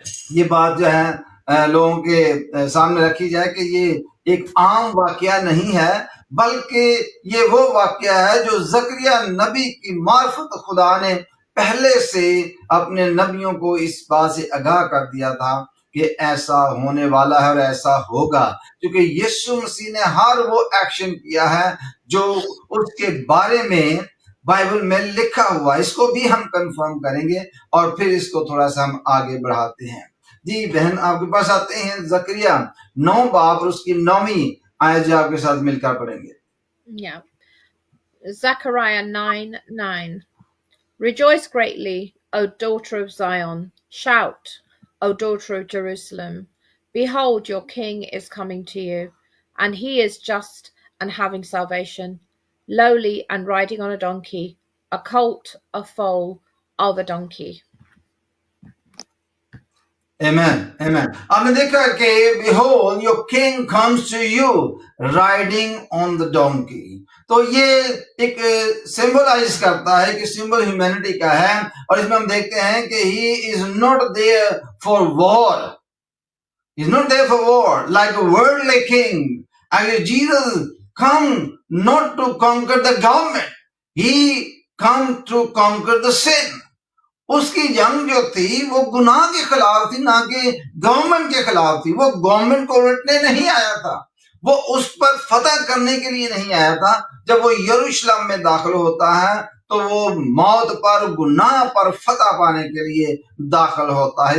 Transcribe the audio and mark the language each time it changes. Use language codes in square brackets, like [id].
[ur] یہ بات جو ہے لوگوں کے سامنے رکھی جائے کہ یہ ایک عام واقعہ نہیں ہے، بلکہ یہ وہ واقعہ ہے جو زکریا نبی کی معرفت خدا نے پہلے سے اپنے نبیوں کو اس بات سے آگاہ کر دیا تھا کہ ایسا ہونے والا ہے اور ایسا ہوگا، کیونکہ یسوع مسیح نے ہر وہ ایکشن کیا ہے جو اس کے بارے میں بائبل میں لکھا ہوا. اس کو بھی ہم کنفرم کریں گے اور پھر اس کو تھوڑا سا ہم آگے بڑھاتے ہیں. جی بہن آپ کے پاس آتے ہیں زکریا 9 باب اور اس کی 9ویں آیت جو آپ کے ساتھ مل کر پڑھیں گے. [en] Yeah. Zechariah 9:9. Rejoice greatly, O daughter of Zion. Shout, O daughter of Jerusalem. Behold, your king is coming to you, and he is just and having salvation, lowly and riding on a donkey, a colt, a foal of a donkey. Amen, amen. [ur] آپ نے دیکھا کہ [en] behold your king comes to you riding on the donkey. [ur] تو یہ ایک symbolise کرتا ہے کہ سمبل ہیومینٹی کا ہے اور اس میں ہم دیکھتے ہیں کہ [en] he is not there for war. He is not there for war like a worldly king. Actually Jesus come not to conquer the government. He come to conquer the sin. [ur] اس کی جنگ جو تھی وہ گناہ کے خلاف تھی، نہ کہ گورنمنٹ کے خلاف تھی. وہ گورنمنٹ کو الٹنے نہیں آیا تھا، وہ اس پر فتح کرنے کے لیے نہیں آیا تھا. جب وہ یروشلم میں داخل ہوتا ہے تو وہ موت پر گناہ پر فتح پانے کے لیے داخل ہوتا ہے.